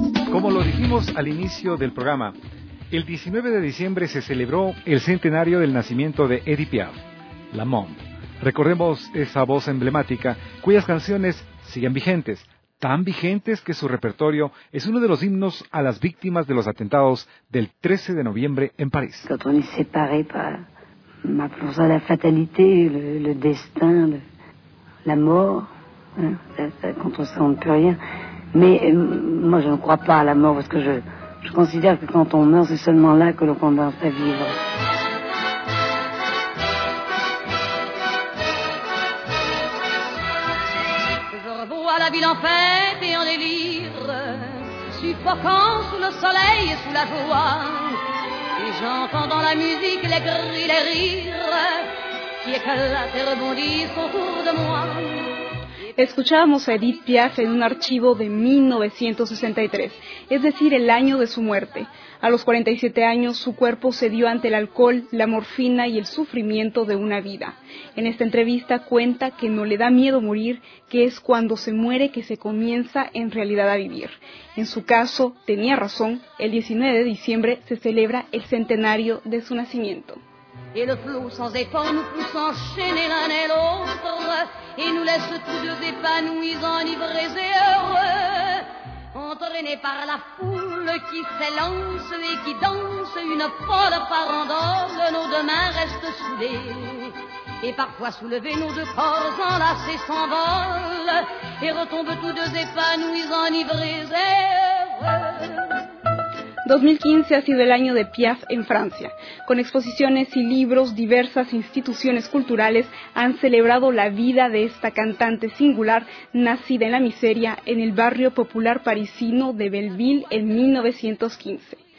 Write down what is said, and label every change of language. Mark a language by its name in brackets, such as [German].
[Spanish] Como lo dijimos al inicio del programa, el 19 de diciembre se celebró el centenario del nacimiento de Edith Piaf, La Mom. Recordemos esa voz emblemática cuyas canciones siguen vigentes, tan vigentes que su repertorio es uno de los himnos a las víctimas de los atentados del 13 de noviembre en París. [French] Quand on est séparé par la fatalité, le destin, la mort, quand on sent plus rien. Mais moi, je ne crois pas à la mort, parce que je considère que quand on meurt, c'est seulement là que l'on commence à vivre. Je revois la ville en fête et en délire, suffoquant sous le soleil et sous la joie. Et j'entends dans la musique les cris, les rires, qui éclatent et rebondissent autour de moi. [Spanish] Escuchábamos a Edith Piaf en un archivo de 1963, es decir, el año de su muerte. A los 47 años, su cuerpo cedió ante el alcohol, la morfina y el sufrimiento de una vida. En esta entrevista cuenta que no le da miedo morir, que es cuando se muere que se comienza en realidad a vivir. En su caso, tenía razón, el 19 de diciembre se celebra el centenario de su nacimiento. [French] Et le flot sans effort nous pousse enchaîner l'un et l'autre et nous laisse tous deux épanouis, enivrés et heureux, entraînés par la foule qui s'élance et qui danse une folle farandole. Nos deux mains restent soudées et parfois soulevés, nos deux corps enlacés s'envolent et retombent tous deux épanouis, enivrés et heureux. [Spanish] 2015 ha sido el año de Piaf en Francia. Con exposiciones y libros, diversas instituciones culturales han celebrado la vida de esta cantante singular, nacida en la miseria en el barrio popular parisino de Belleville en 1915.